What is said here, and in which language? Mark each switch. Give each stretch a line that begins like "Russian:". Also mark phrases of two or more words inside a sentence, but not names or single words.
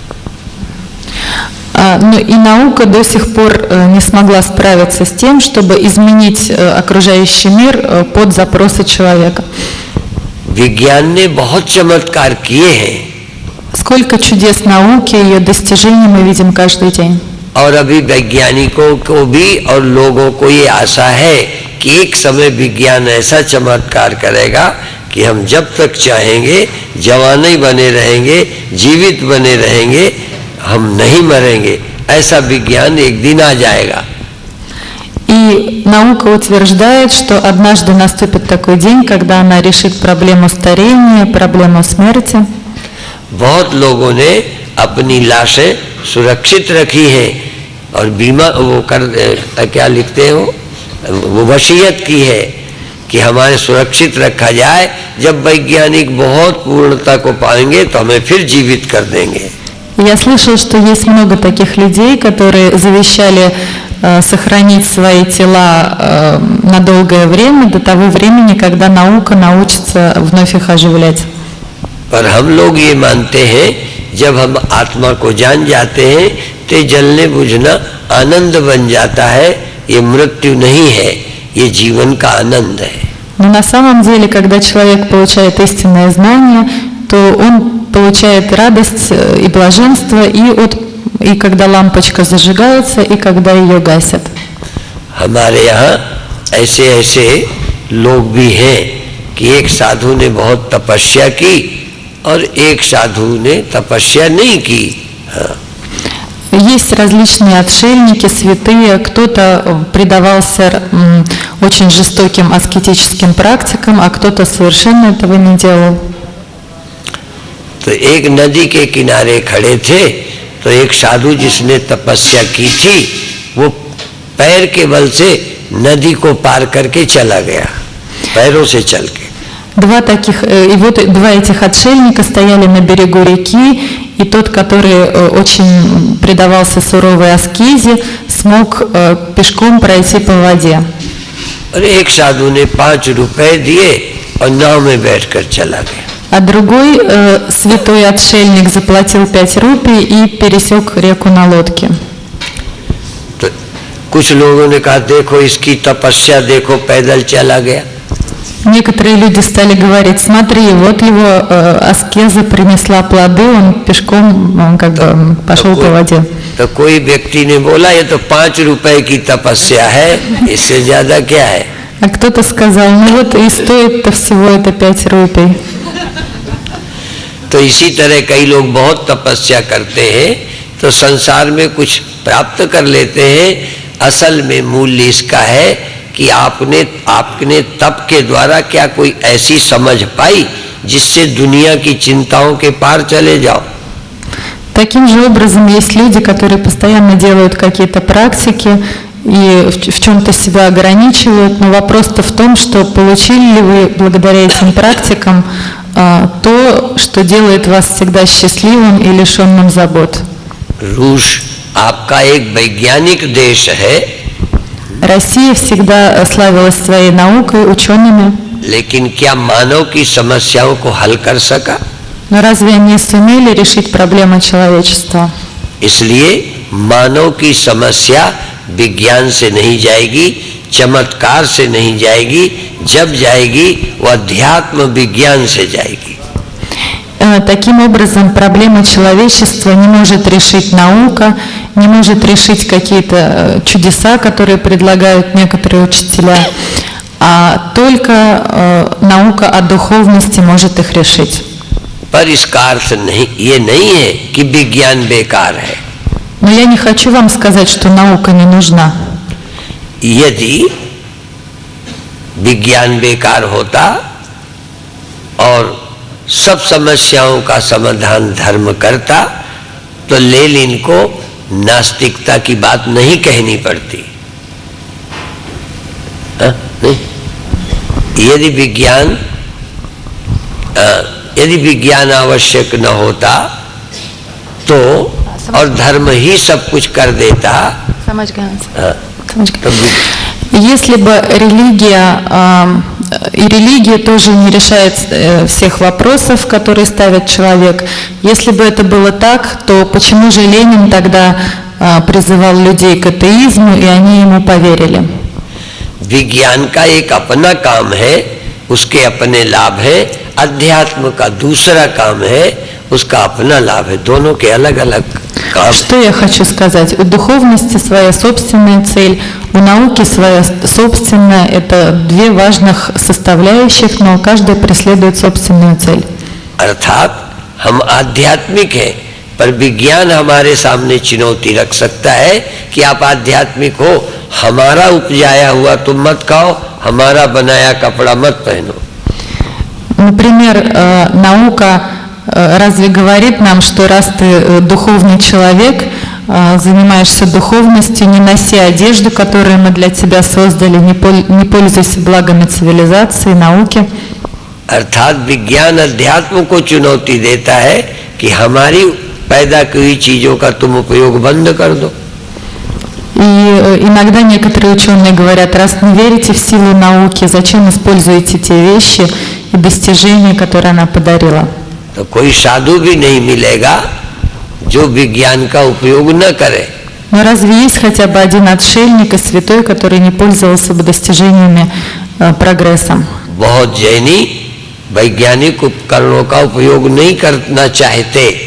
Russian: Но и наука до сих пор не смогла справиться с тем, чтобы изменить окружающий мир под запросы человека.
Hindi: विज्ञान ने बहुत चमत्कार किए हैं
Russian: Сколько чудес науки, ее достижений мы видим каждый день.
Hindi: और अभी वैज्ञानिकों को भी और लोगों को ये आशा है कि एक समय विज्ञान ऐसा चमत्कार करेगा कि हम जब तक चाहेंगे जवान ही बने रहेंगे, जीवित बने रहेंगे, हम नहीं मरेंगे। ऐसा विज्ञान एक दिन आ जाएगा।
Russian: И наука утверждает, что однажды наступит такой день, когда она решит проблему старения, проблему смерти.
Hindi: बहुत लोगों ने अपनी लाशें सुरक्षित रखी हैं और बीमा वो क्या लिखते हो, वो वसीयत की है कि हमारे सुरक्षित रखा जाए, जब वैज्ञानिक बहुत पूर्णता को पाएंगे तो हमें फिर जीवित कर देंगे।
Russian: Я слышал, что есть много таких людей, которые завещали сохранить свои тела на долгое время, до того времени, когда наука научится вновь их оживлять.
Hindi: पर हम लोग ये मानते हैं जब हम आत्मा को जान जाते हैं तो जलने बुझना आनंद बन जाता है। ये मृत्यु नहीं है, ये जीवन का आनंद है।
Russian: Но на самом деле, когда человек получает истинное знание, то он получает радость и блаженство и когда лампочка зажигается, и когда ее гасят.
Hindi: हमारे यहाँ ऐसे ऐसे लोग भी हैं कि एक साधु ने बहुत तपस्या की और एक साधु ने तपस्या नहीं की।
Russian: Есть различные отшельники, святые, кто-то предавался очень жестоким аскетическим практикам, а кто-то совершенно этого не делал.
Hindi: तो एक नदी के किनारे खड़े थे तो एक साधु जिसने तपस्या की थी वो पैर के बल से नदी को पार करके चला गया, पैरों से चल के।
Russian: Два этих отшельника стояли на берегу реки, и тот, который очень предавался суровой аскезе, смог пешком пройти по воде.
Hindi: और एक साधु ने 5 रुपए दिए और नाव में बैठकर चला गया।
Russian: А другой святой отшельник заплатил 5 рупий и пересек реку на лодке.
Hindi: तो कुछ लोगों ने कहा देखो इसकी तपस्या, देखो पैदल चला गया।
Russian: Некоторые люди стали говорить: смотри, вот его аскеза принесла плоды, он пешком пошел по воде.
Hindi: तो कोई व्यक्ति ने बोला ये तो 5 रुपए की तपस्या है, इससे ज्यादा क्या है।
Russian: А кто-то сказал: ну вот и стоит-то всего это 5 рупий.
Hindi: तो इसी तरह कई लोग बहुत तपस्या करते हैं तो संसार में कुछ प्राप्त कर लेते हैं। असल में मूल्य इसका है कि आपने तप के द्वारा क्या कोई ऐसी समझ पाई जिससे दुनिया की चिंताओं के पार चले जाओ।
Russian: Таким же образом есть люди, которые постоянно делают какие-то практики и в чем-то себя ограничивают, но вопрос-то в том, что получили ли вы благодаря этим практикам то, что делает вас всегда счастливым и лишенным забот.
Hindi: रूस आपका एक वैज्ञानिक देश है,
Russian: Россия всегда славилась своей наукой, учеными.
Hindi: लेकिन क्या मानव की समस्याओं को हल कर सका?
Russian: Но разве они сумели решить проблемы человечества?
Hindi: इसलिए मानव की समस्या विज्ञान से नहीं जाएगी, चमत्कार से नहीं जाएगी, जब जाएगी वो अध्यात्म विज्ञान से जाएगी।
Russian: Таким образом, проблемы человечества не может решить наука, не может решить какие-то чудеса, которые предлагают некоторые учителя, а только наука о духовности может их решить.
Hindi: पर इसका अर्थ नहीं, ये नहीं है कि विज्ञान बेकार है।
Russian: Но я не хочу вам сказать, что наука не нужна.
Hindi: यदि विज्ञान बेकार होता और सब समस्याओं का समाधान धर्म करता तो लेनिन को नास्तिकता की बात नहीं कहनी पड़ती। नहीं? यदि विज्ञान आवश्यक न होता तो और धर्म ही सब कुछ कर देता।
Russian: Если бы религия тоже не решает всех вопросов, которые ставит человек, если бы это было так, то почему же Ленин тогда призывал людей к атеизму, и они ему поверили? विज्ञान का एक अपना काम है, उसके अपने लाभ है, अध्यात्म का दूसरा काम है, उसका अपना लाभ है, दोनों के अलग अलग काम। Что я хочу сказать? У духовности своя собственная цель, у науки своя собственная. Это две важных составляющих, но каждая преследует собственную цель.
Hindi: अर्थात हम आध्यात्मिक हैं, पर विज्ञान हमारे सामने चुनौती रख सकता है कि आप आध्यात्मिक हो, हमारा उपजाया हुआ तुम मत खाओ, हमारा बनाया कपड़ा मत पहनो।
Russian: Например, наука разве говорит нам, что раз ты духовный человек, занимаешься духовностью, не носи одежду, которую мы для тебя создали, не пользуйся благами цивилизации, науки?
Hindi: अर्थात विज्ञान अध्यात्म को चुनौती देता है कि हमारी पैदा की हुई चीजों का तुम उपयोग बंद कर दो।
Russian: И иногда некоторые ученые говорят, раз не верите в силу науки, зачем используете те вещи и достижения, которые она подарила?
Hindi: तो कोई साधु भी नहीं मिलेगा जो विज्ञान का उपयोग न करे।
Russian: Но разве есть хотя бы один отшельник и святой, который не пользовался бы достижениями прогрессом?
Hindi: बहुत जैनी वैज्ञानिक उपकरणों का उपयोग नहीं करना चाहते।